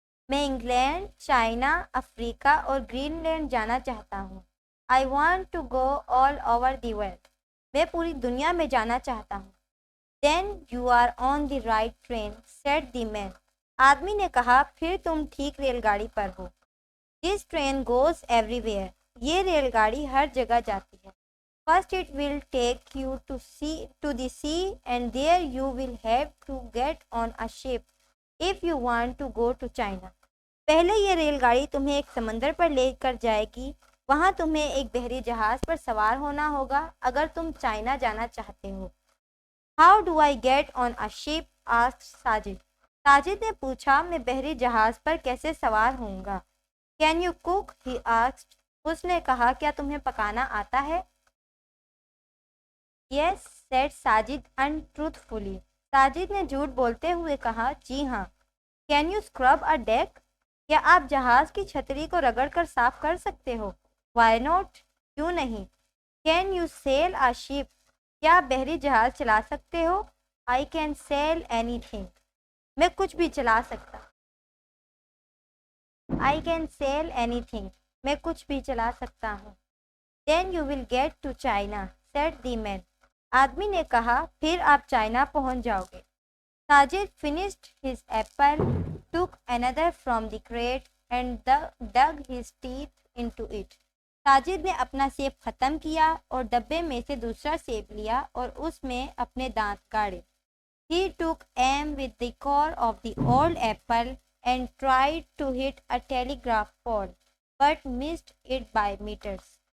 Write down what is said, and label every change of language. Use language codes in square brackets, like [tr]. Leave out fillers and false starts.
[hi] मैं England, China, Africa और Greenland जाना चाहता हूँ. [en] I want to go all over the world. [hi] मैं पूरी दुनिया में जाना चाहता हूँ. [en] Then you are on the right train, said the man. [hi] आदमी ने कहा, फिर तुम ठीक रेलगाड़ी पर हो. [en] This train goes everywhere. [hi] ये रेलगाड़ी हर जगह जाती है. [en] First it will take you to the sea and there you will have to get on a ship if you want to go to China. [hi] पहले ये रेलगाड़ी तुम्हें एक समंदर पर लेकर जाएगी. वहाँ तुम्हें एक बहरी जहाज़ पर सवार होना होगा अगर तुम चाइना जाना चाहते हो. [en] How do I get on a ship? asked Sajid. [hi] Sajid ने पूछा, मैं बहरी जहाज़ पर कैसे सवार होऊंगा? [en] Can you cook? He asked. [hi] उसने कहा, क्या तुम्हें पकाना आता है? [en] Yes, said Sajid untruthfully. [hi] Sajid ने झूठ बोलते हुए कहा, जी हाँ. [en] Can you scrub a deck? [hi] क्या आप जहाज की छतरी को रगड़कर साफ कर सकते हो? [en] Why not? [hi] क्यों नहीं? [en] Can you sail a ship? [hi] क्या आप बहरी जहाज चला सकते हो? [en] I can sail anything. [hi] मैं कुछ भी चला सकता. [en] I can sail anything. [hi] मैं कुछ भी चला सकता हूँ. [en] Then you will get to China, said the man. [hi] आदमी ने कहा, फिर आप चाइना पहुंच जाओगे. [en] Sajid finished his apple, took another from the crate and dug his teeth into it. [hi] Sajid ने अपना सेब ख़त्म किया और डब्बे में से दूसरा सेब लिया और उसमें अपने दांत गाड़े. [en] He took aim with the core of the old apple and tried to hit a telegraph pole, but missed it by meters.